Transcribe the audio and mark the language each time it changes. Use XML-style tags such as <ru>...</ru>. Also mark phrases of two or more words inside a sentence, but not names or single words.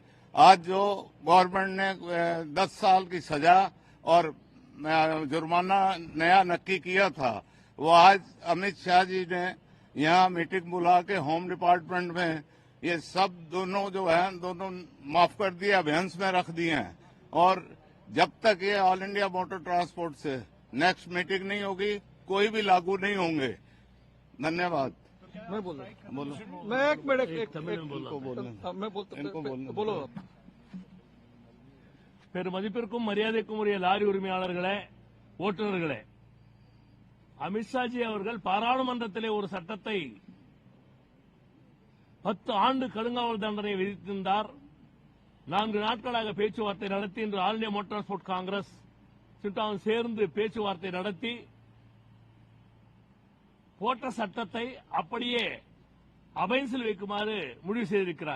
<hi>आज जो गवर्नमेंट ने 10 साल की सजा और जुर्माना नया नक्की किया था, वो आज अमित शाह जी ने यहाँ मीटिंग बुला के</hi> <en>home department</en> <hi>में ये सब दोनों जो है दोनों माफ कर दिए, अभियान में रख दिए हैं। और जब तक ये ऑल इंडिया मोटर ट्रांसपोर्ट से नेक्स्ट मीटिंग नहीं होगी, कोई भी लागू नहीं होंगे। धन्यवाद। मैं बोल रहा हूँ। बोलो। मैं एक मिनट इनको बोलना। बोलो।</hi> <ta>பெருமதிப்பிற்கும் மரியாதைக்கும் உரிய லாரி உரிமையாளர்களே, ஓட்டுநர்களே, அமித்ஷாஜி அவர்கள் பாராளுமன்றத்திலே ஒரு சட்டத்தை 10 ஆண்டு கடுங்காவல் தண்டனை விதித்திருந்தார். 4 நாட்களாக பேச்சுவார்த்தை நடத்தி இன்று ஆல் இந்தியா மோட்டார் டிரான்ஸ்போர்ட் காங்கிரஸ் சிட்டாவும் சேர்ந்து பேச்சுவார்த்தை நடத்தி போட்ட சட்டத்தை அப்படியே அபைன்ஸில் வைக்குமாறு முடிவு செய்திருக்கிறார்.</ta>